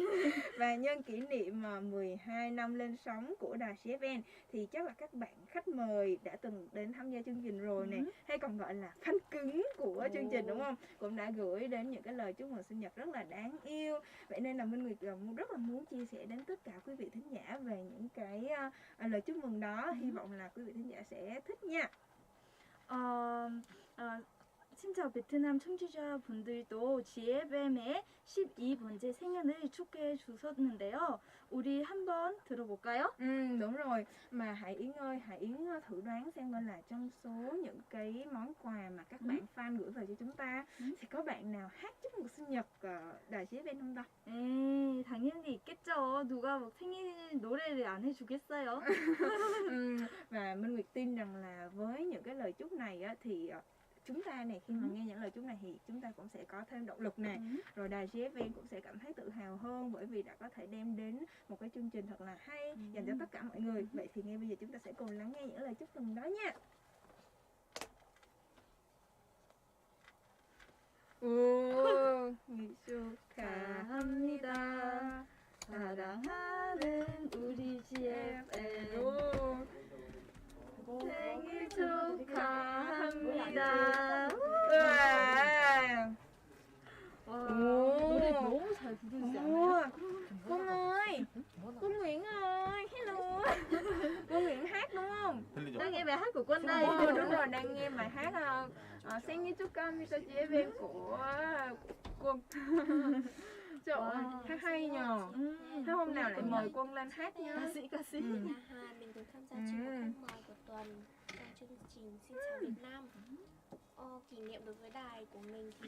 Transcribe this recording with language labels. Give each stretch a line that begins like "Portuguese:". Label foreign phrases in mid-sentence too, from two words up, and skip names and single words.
Vietnamese: Và nhân kỷ niệm 12 năm lên sóng của đài GFN thì chắc là các bạn khách mời đã từng đến tham gia chương trình rồi nè, hay còn gọi là fan cứng của chương trình đúng không? Cũng đã gửi đến những cái lời chúc mừng sinh nhật rất là đáng yêu. Vậy nên là Minh Nguyệt rất là muốn chia sẻ đến tất cả quý vị thính giả về những cái lời chúc mừng đó. Hy vọng là quý vị thính giả sẽ thích nha.
Korean: 친척 베트남 청취자분들도 GFM의 12번째 생일을 축하해 주셨는데요. 우리 한번 들어볼까요?
Vietnamese: Đúng rồi. Mà Hải Yến ơi, Hải Yến thử đoán xem coi là trong số những cái món quà mà các bạn fan gửi về cho chúng ta thì có bạn nào hát chúc mừng sinh nhật đài GFN không ta?
Korean: 당연히 있겠죠. 누가 뭐 생일 노래를 안 해주겠어요?
Vietnamese: Và Minh Nguyệt tin rằng là với những cái lời chúc này á, thì chúng ta này khi mà nghe những lời chúc này thì chúng ta cũng sẽ có thêm động lực nè, rồi đài GFN cũng sẽ cảm thấy tự hào hơn bởi vì đã có thể đem đến một cái chương trình thật là hay dành cho tất cả mọi người. Vậy thì ngay bây giờ chúng ta sẽ cùng lắng nghe những lời chúc mừng đó nha.
Korean: 생일 축하합니다. 사랑하는 우리 GFN 생일 축하합니다. 노래 너무 잘 부르지 않아요?
Vietnamese: Quân ơi, Quân Nguyễn ơi, hello. Quân Nguyễn hát đúng không? Đang nghe bài hát của Quân đây. Đúng rồi, đang nghe bài hát
Korean: 생일 축하합니다
Vietnamese: GFN của Quân. Trời ơi, hát hay nhờ. Thế hôm nào lại mời Quân lên hát nha. Ca sĩ. Mình cùng tham gia chuyên mục khách mời của tuần trong chương trình Xin chào Việt Nam. Kỷ niệm đối với đài của mình thì